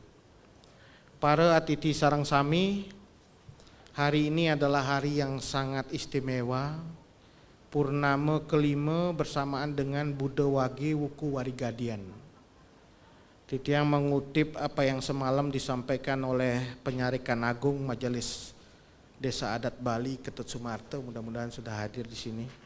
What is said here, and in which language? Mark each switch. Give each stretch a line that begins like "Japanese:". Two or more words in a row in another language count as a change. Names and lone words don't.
Balinese: Para atiti sareng sami,
Indonesian: hari ini adalah hari yang sangat istimewa, purnama kelima bersamaan dengan Buddha Wage Wuku Warigadian. Titiang mengutip apa yang semalam disampaikan oleh Penyarikan Agung Majelis Desa Adat Bali Ketut Sumarto, mudah-mudahan sudah hadir di sini.